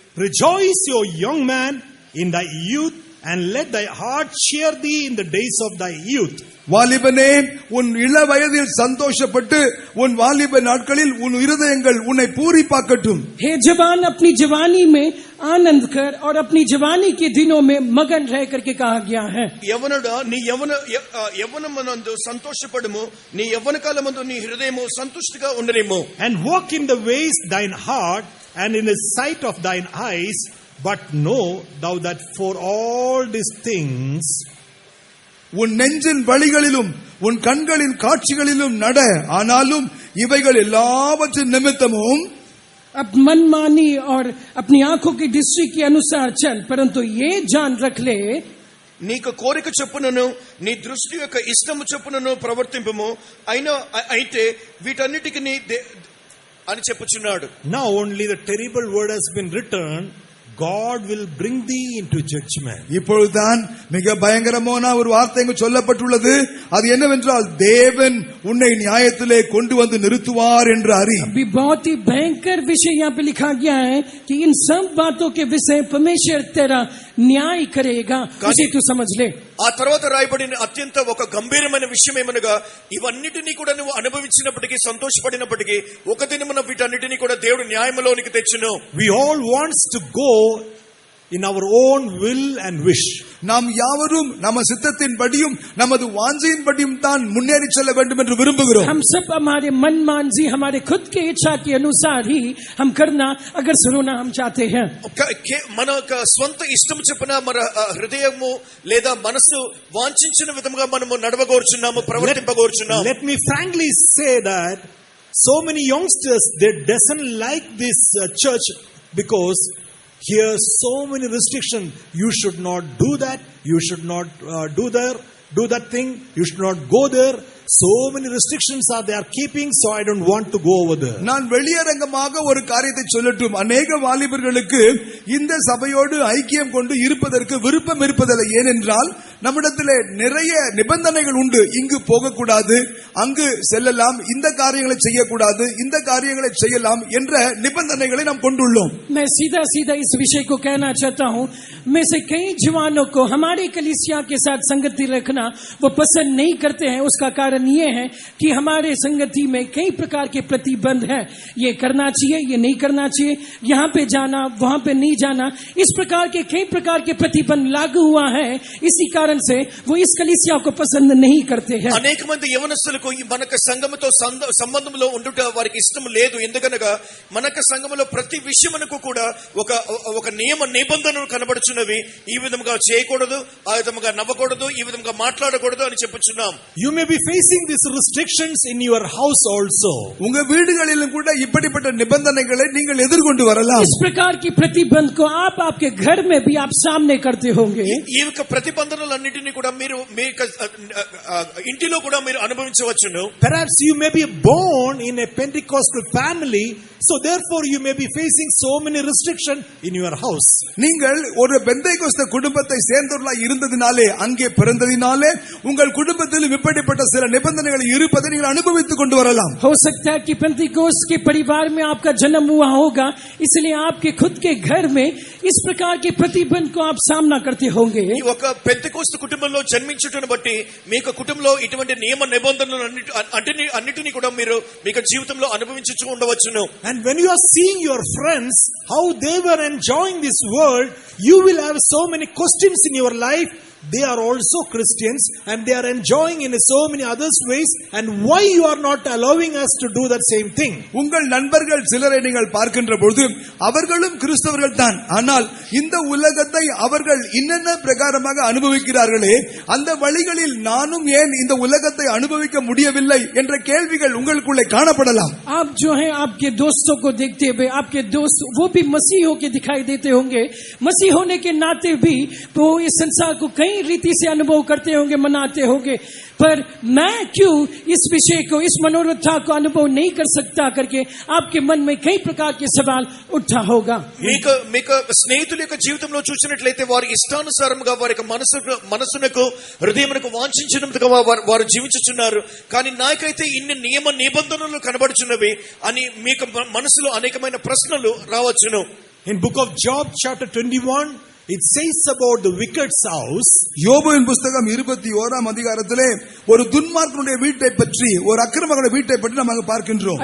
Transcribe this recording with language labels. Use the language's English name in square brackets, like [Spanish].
[English] rejoice, O young man, in thy youth, and let thy heart cheer thee in the days of thy youth. [Tamil] வாலிபனே உன் இள வயதில் சந்தோஷப்பட்டு உன் வாலிப நாட்களில் உன் இருதயங்கள் உன்னை பூரிப்பாக்கட்டும். [Hindi] हे जवान, अपनी जवानी में आनंद कर और अपनी जवानी के दिनों में मगन रह करके कहा गया है. [Telugu] యవనుడా నీ యవ్వనమందు సంతోషపడుము, నీ యవ్వన కాలమందు నీ హృదయము సంతుష్టిగా ఉండనేమో. [English] And walk in the ways thine heart, and in the sight of thine eyes, but know thou that for all these things, [Tamil] உன் நெஞ்சின் வழிகளிலும் உன் கண்களின் காட்சிகளிலும் நட, ஆனாலும் இவைகள் எல்லாவற்றின் நிமித்தமும் [Hindi] अब मनमानी और अपनी आंखों की दृष्टि के अनुसार चल, परंतु ये जान रख ले [Telugu] నీకు కోరిక చొప్పునను నీ దృష్టి యొక్క ఇష్టము చొప్పునను ప్రవర్తింపము, అయితే వీటన్నిటికి అని చెప్పుచున్నాడు. [English] now only the terrible word has been written, God will bring thee into judgment. [Tamil] இப்பொழுதுதான் மிக பயங்கரமான ஒரு வார்த்தை இங்கு சொல்லப்பட்டுள்ளது. அது என்னவென்றால் தேவன் உன்னை நியாயத்திலே கொண்டு வந்து நிறுத்துவார் என்று அறி. [Hindi] अभी बहुत ही भयंकर विषय यहाँ पे लिखा गया है कि इन सब बातों के विषय परमेश्वर तेरा न्याय करेगा, उसे तू समझ ले. [Telugu] ఆ తర్వాత రాయబడిన అత్యంత ఒక గంభీరమైన విషయం ఏమనగా, ఇవన్నిటినీ కూడా నువ్వు అనుభవించినప్పటికీ సంతోషపడినప్పటికీ ఒక దినమున వీటన్నిటినీ కూడా దేవుడు న్యాయములోనికి తెచ్చును. [English] We all wants to go in our own will and wish. [Tamil] நாம் யாவரும் நம்ம சித்தத்தின் படியும் நமது வாஞ்சையின் படியும் தான் முன்னேறி செல்ல வேண்டும் என்று விரும்புகிறோம். [Hindi] हम सब हमारे मन मानसी, हमारे खुद के इच्छा के अनुसार ही हम करना अगर सुनना हम चाहते हैं. [Telugu] మన స్వంత ఇష్టం చొప్పున మన హృదయము లేదా మనసు వాంఛించిన విధంగా మనము నడవగోరుచున్నాము, ప్రవర్తింపగోరుచున్నాము. [English] Let me frankly say that so many youngsters, they doesn't like this church because here so many restrictions. You should not do that, you should not do that thing, you should not go there. So many restrictions are they are keeping, so I don't want to go over there. [Tamil] நான் வெளியரங்கமாக ஒரு காரியத்தை சொல்லட்டும். அநேக வாலிபர்களுக்கு இந்த சபையோடு ஐக்கியம் கொண்டு இருப்பதற்கு விருப்பம் இருப்பதில்லை. ஏனென்றால் நம்மிடத்திலே நிறைய நிபந்தனைகள் உண்டு. இங்கு போகக்கூடாது, அங்கு செல்லலாம், இந்த காரியங்களை செய்யக்கூடாது, இந்த காரியங்களை செய்யலாம் என்ற நிபந்தனைகளை நாம் கொண்டுள்ளோம். [Hindi] मैं सीधा सीधा इस विषय को कहना चाहता हूँ. में से कई जवानों को हमारे कलीसिया के साथ संगति रखना वो पसंद नहीं करते हैं. उसका कारण ये है कि हमारे संगति में कई प्रकार के प्रतिबंध हैं. ये करना चाहिए, ये नहीं करना चाहिए, यहाँ पे जाना, वहाँ पे नहीं जाना, इस प्रकार के कई प्रकार के प्रतिबंध लागू हुआ है. इसी कारण से वो इस कलीसिया को पसंद नहीं करते हैं. [Telugu] అనేక మంది యవనస్తులకు మనకు సంఘముతో సంబంధంలో ఉండుట వారికి ఇష్టం లేదు. ఎందుకనగా మనకు సంఘములో ప్రతి విషయమునకు కూడా ఒక నియమ నిబంధనలు కనబడుచున్నవి. ఈ విధంగా చేయకూడదు, ఆ విధంగా నవ్వకూడదు, ఈ విధంగా మాట్లాడకూడదు అని చెప్పుచున్నాం. [English] You may be facing these restrictions in your house also. [Tamil] உங்க வீடுகளிலும் கூட இப்படிப்பட்ட நிபந்தனைகளை நீங்கள் எதிர்கொண்டு வரலாம். [Hindi] इस प्रकार की प्रतिबंध को आप आपके घर में भी आप सामने करते होंगे. [Telugu] ఈ యొక్క ప్రతిబంధనలన్నిటినీ కూడా మీరు మీ ఇంటిలో కూడా మీరు అనుభవించవచ్చును. [English] Perhaps you may be born in a Pentecostal family, So therefore you may be facing so many restrictions in your house. [Tamil] நீங்கள் ஒரு பெந்தைகோஸ்த குடும்பத்தை சேர்ந்தவர்களாய் இருந்ததினாலே, அங்கே பிறந்ததினாலே உங்கள் குடும்பத்திலும் இப்படிப்பட்ட சில நிபந்தனைகள் இருப்பதை நீங்கள் அனுபவித்துக் கொண்டு வரலாம். [Hindi] हो सकता है कि पेंतिकोस्त के परिवार में आपका जन्म हुआ होगा, इसलिए आपके खुद के घर में इस प्रकार के प्रतिबंध को आप सामना करते होंगे. [Telugu] ఈ ఒక పెంతెకోస్తు కుటుంబంలో జన్మించుటను బట్టి మీకు కుటుంబంలో ఇటువంటి నియమ నిబంధనలు అన్నిటినీ కూడా మీరు మీకు జీవితంలో అనుభవించుచూ ఉండవచ్చును. [English] And when you are seeing your friends, how they were enjoying this world, you will have so many questions in your life. They are also Christians and they are enjoying in so many other ways, and why you are not allowing us to do that same thing? [Tamil] உங்கள் நண்பர்கள் சிலரை நீங்கள் பார்க்கின்ற பொழுது அவர்களும் கிறிஸ்தவர்கள் தான், ஆனால் இந்த உலகத்தை அவர்கள் இன்னென்ன பிரகாரமாக அனுபவிக்கிறார்களே, அந்த வழிகளில் நானும் ஏன் இந்த உலகத்தை அனுபவிக்க முடியவில்லை என்ற கேள்விகள் உங்களுக்குள்ளே காணப்படலாம். [Hindi] आप जो है आपके दोस्तों को देखते हुए, आपके दोस्त वो भी मसीह होके दिखाई देते होंगे, मसीह होने के नाते भी वो इस संसार को कई रीति से अनुभव करते होंगे, मनाते होंगे, पर मैं क्यों इस विषय को, इस मनोरथा को अनुभव नहीं कर सकता करके आपके मन में कई प्रकार के सवाल उठा होगा. [Telugu] మీకు స్నేహితుల యొక్క జీవితంలో చూసినట్లయితే వారి ఇష్టానుసారంగా వారి యొక్క మనసునకు హృదయమునకు వాంఛించినందుగా వారు జీవించుచున్నారు. కానీ నాకైతే ఇన్ని నియమ నిబంధనలు కనబడుచున్నవి అని మీకు మనసులో అనేకమైన ప్రశ్నలు రావచ్చును. [English] In book of Job chapter 21, it says about the wicked's house. [Tamil] யோபுவின் புஸ்தகம் 21ஆம் அதிகாரத்திலே ஒரு துன்மார்க்கனுடைய வீட்டை பற்றி, ஒரு அக்கிரமங்களுடைய வீட்டை பற்றி நாம் அங்கு பார்க்கின்றோம்.